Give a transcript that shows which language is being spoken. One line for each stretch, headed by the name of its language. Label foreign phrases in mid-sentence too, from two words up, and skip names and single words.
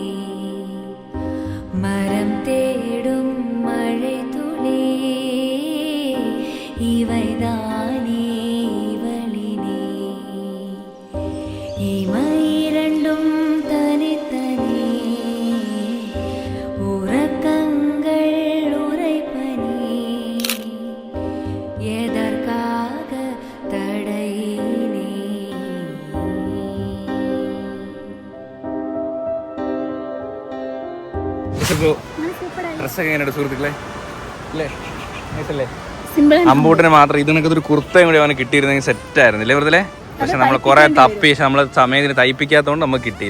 Tamil: மரம் தேடும் மழை துளி இவைதானே இவளினே இமையிரண்டும் தனித்தனே உறக்கங்கள் உரைப்பனே எதற்காக தடையினே
Malayalam: ഡ്രസ്സൊക്കെ എങ്ങനെയുണ്ട് സുഹൃത്തുക്കളെ? അല്ലേ നൈസല്ലേ? അമ്പൂട്ടിന് മാത്രം ഇതിനൊക്കെ ഒരു കുർത്തയും കൂടി അവന് കിട്ടിയിരുന്നെങ്കിൽ സെറ്റായിരുന്നില്ലേ വെറുതെ. പക്ഷെ നമ്മൾ കുറെ തപ്പി നമ്മൾ സമയത്തിന് തയ്പ്പിക്കാത്തതുകൊണ്ട് നമുക്ക് കിട്ടിയില്ല.